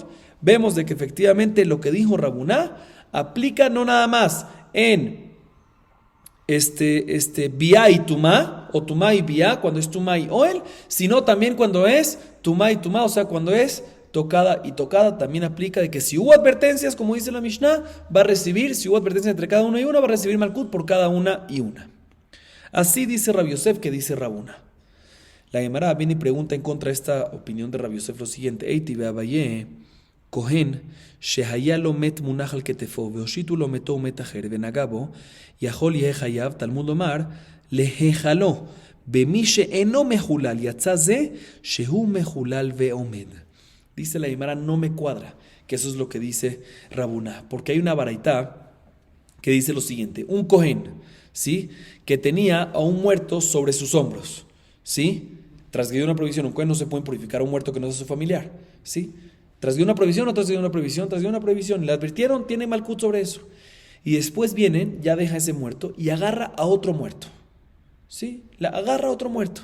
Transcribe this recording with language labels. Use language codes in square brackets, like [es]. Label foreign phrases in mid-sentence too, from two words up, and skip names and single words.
[es] Vemos de que efectivamente lo que dijo Rabuná aplica no nada más en Biá y Tumá, o tumá y biá, cuando es tumá y oel, sino también cuando es tumá y tumá, o sea, cuando es tocada y tocada, también aplica de que si hubo advertencias, como dice la Mishnah, va a recibir, si hubo advertencias entre cada una y una, va a recibir malkut por cada una y una. Así dice Rabbi Yosef, que dice Rabuna. La Gemara viene y pregunta en contra de esta opinión de Rabbi Yosef lo siguiente: [he] איתיביה אביי, כהן, שהיה לו מת מונח על כתפו, והאהילו לו מת מת אחר, ונגע בו, יכול יהא חייב, תלמוד לומר, לחללו, במי שאינו מחולל, יצא זה, שהוא מחולל ועומד. [es] Dice la Gemara, no me cuadra, que eso es lo que dice Rabuna, porque hay una baraitá que dice lo siguiente: un Kohen, ¿sí?, que tenía a un muerto sobre sus hombros, ¿sí?, transgredió una prohibición. Un Kohen no se puede purificar a un muerto que no es su familiar, ¿sí?, transgredió una prohibición, no transgredió una prohibición, transgredió una prohibición, le advirtieron, tiene malkut sobre eso, y después vienen, ya deja ese muerto y agarra a otro muerto, ¿sí?, agarra a otro muerto.